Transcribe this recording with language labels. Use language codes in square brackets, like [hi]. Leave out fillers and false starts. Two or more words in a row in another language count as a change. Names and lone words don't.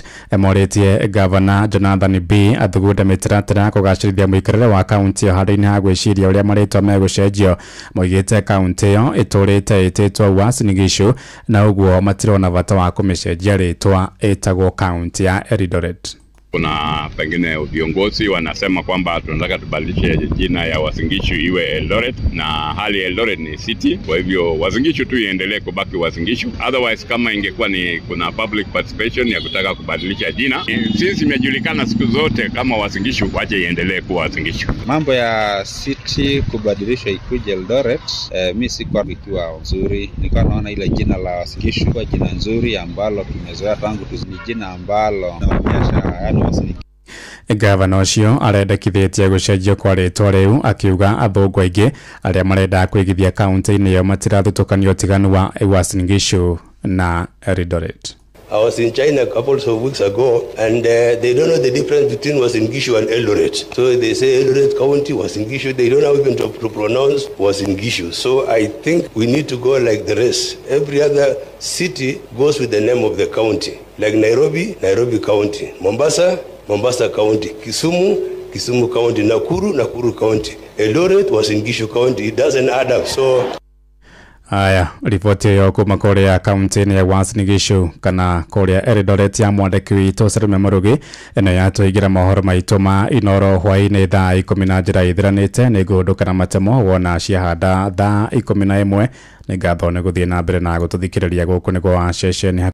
[ki] Morĩtie gavana Jonathan B athugunde mĩtaratara kũgacĩrithia mũikarĩre wa kaunti ĩyo handũ-inĩ ha gwĩciria ũrĩa marĩtwa megũcenjio. Moigĩte kaunti ĩyo ĩtũrĩte ĩtĩtwo Uasin Gishu na ũguo matirona bata wa kũmĩcenjia rĩtwa ĩtagwo kaunti ya Eldoret. [sw] Kuna pengine viongozi wanasema kwamba tunataka tubadilishe jina ya Uasin Gishu iwe Eldoret, na hali Eldoret ni city, kwa hivyo Uasin Gishu tu iendelee kubaki Uasin Gishu. Otherwise kama ingekuwa ni kuna [en] public participation [sw] ya kutaka kubadilisha jina, since imejulikana siku zote kama Uasin Gishu, wache iendelee kuwa Uasin Gishu. Mambo ya city kubadilisha ikuje Eldoret, mimi sikuwa ikiwa nzuri. Nilikuwa naona ile jina la Uasin Gishu kwa jina nzuri ambalo tumezoea tangu ni jina ambalo naonyesha [ki] Gavana ũcio arendekithĩtie gũcenjio kwa rĩtwa rĩu, akiuga athũngũ aingĩ arĩa marenda kũigithia kaunti-inĩ ĩyo matirathutũkanio ũtiganu wa Uasin Gishu na Eldoret. [en] I was in China a couple of weeks ago, and they don't know the difference between Uasin Gishu and Eldoret. So they say Eldoret County, Uasin Gishu. They don't know even to pronounce Uasin Gishu. So I think we need to go like the rest. Every other city goes with the name of the county. Like Nairobi, Nairobi County. Mombasa, Mombasa County. Kisumu, Kisumu County. Nakuru, Nakuru County. Eldoret, Uasin Gishu County. It doesn't add up. So [ki] Aya, ripoti yo kuma kũrĩa kaunti-inĩ ya Uasin Gishu kana kũrĩa Eldoret ya mwandĩki witũ Salume Mũrugi ĩno yatũigĩra mohoro maitũ ma Inoro hwaĩ-inĩ thaa 10 na njĩra ithiranĩte. Nĩ ngũndũka na matemo wona ciahanda thaa 11. Nĩ ngatho nĩ gũthiĩ na mbere na gũtũthikĩrĩria gũkũ nĩguo wa ceceni